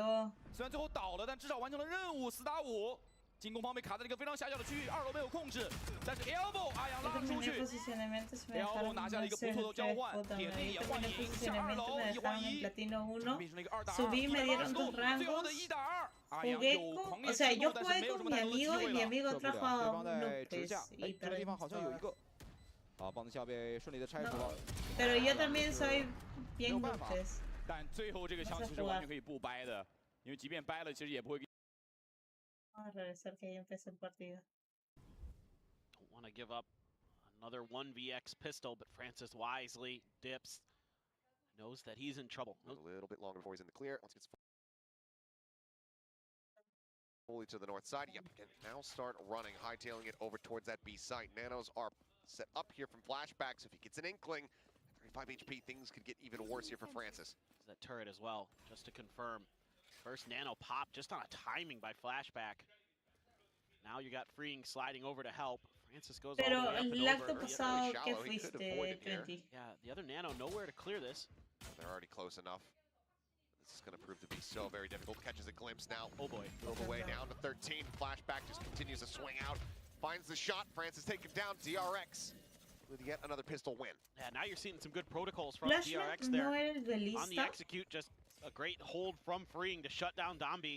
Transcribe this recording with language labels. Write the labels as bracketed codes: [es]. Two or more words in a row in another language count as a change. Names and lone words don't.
[zh] 虽然最后倒了，但至少完成了任务，4打5。进攻方被卡在一个非常狭小的区域，2楼没有控制，但是 elbow 阿阳拉了出去 ，elbow 拿下了一个不错的交换，点内也换赢，下2楼1换1，变成了一个2打2，最后的1打2。 [es] Jugué con, o sea, yo jugué con mi amigo y mi amigo trajo a uno pues, y perdimos todo. Pero yo también soy bien López. [zh] 但最后这个枪其实完全可以不掰的，因为即便掰了，其实也不会。 [es] Vamos a regresar que ya empezó el partido. [en] Don't want to give up another 1vx pistol, but Francis wisely dips, knows that he's in trouble. A little bit longer before he's in the clear. Once he gets fully to the north side, yep, can now start running, hightailing it over towards that B site. Nanos are set up here from flashbacks. If he gets an inkling, at 35 HP, things could get even worse here for Francis. That turret as well, just to confirm. First nano pop, just on a timing by flashback. Now you got freeing sliding over to help. Francis goes all the way up and over. [es] Pero el acto pasado que fuiste, 20. [en] Yeah, the other nano nowhere to clear this. They're already close enough. This is going to prove to be so very difficult. Catches a glimpse now. Oh boy. Drove away down to 13. Flashback just continues to swing out. Finds the shot. Francis taken down. DRX with yet another pistol win. Yeah, now you're seeing some good protocols from DRX there. On the execute, just a great hold from freeing to shut down Dombi.